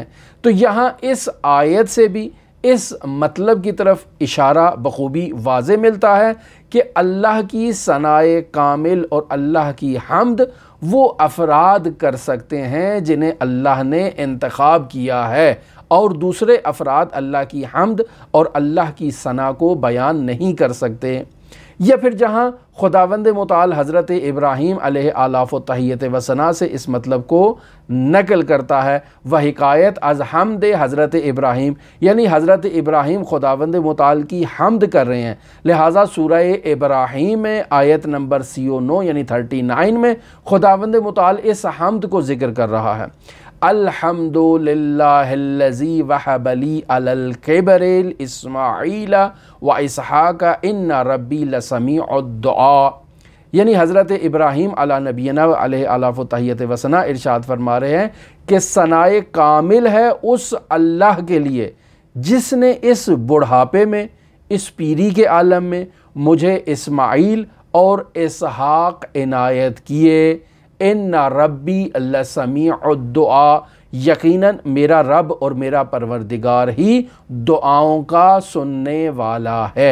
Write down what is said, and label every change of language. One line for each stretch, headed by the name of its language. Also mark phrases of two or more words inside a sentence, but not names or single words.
Urdu: تو یہاں اس آیت سے بھی اس مطلب کی طرف اشارہ بخوبی واضح ملتا ہے کہ اللہ کی ثنائے کامل اور اللہ کی حمد وہ افراد کر سکتے ہیں جنہیں اللہ نے انتخاب کیا ہے، اور دوسرے افراد اللہ کی حمد اور اللہ کی ثنا کو بیان نہیں کر سکتے۔ یا پھر جہاں خداوند متعال حضرت ابراہیم علیہ آلاف و تحیت و ثنا سے اس مطلب کو نقل کرتا ہے، وہ حکایت از حمد حضرت ابراہیم، یعنی حضرت ابراہیم خداوند متعال کی حمد کر رہے ہیں، لہٰذا سورہ ابراہیم میں آیت نمبر 39 یعنی 39 میں خداوند متعال اس حمد کو ذکر کر رہا ہے۔
Arabic: الحمد للہ الذی وہب لی علی الکبر اسماعیل و اسحاق ان ربی لسمیع الدعاء،
Urdu: یعنی حضرت ابراہیم علی نبینا علیہ آلاف و تحیت و ثنا ارشاد فرما رہے ہیں کہ ثنائے کامل ہے اس اللہ کے لیے جس نے اس بڑھاپے میں، اس پیری کے عالم میں مجھے اسماعیل اور اسحاق عنایت کیے۔
Arabic: ان ربی لسمیع الدعاء،
Urdu: یقیناً میرا رب اور میرا پروردگار ہی دعاؤں کا سننے والا ہے۔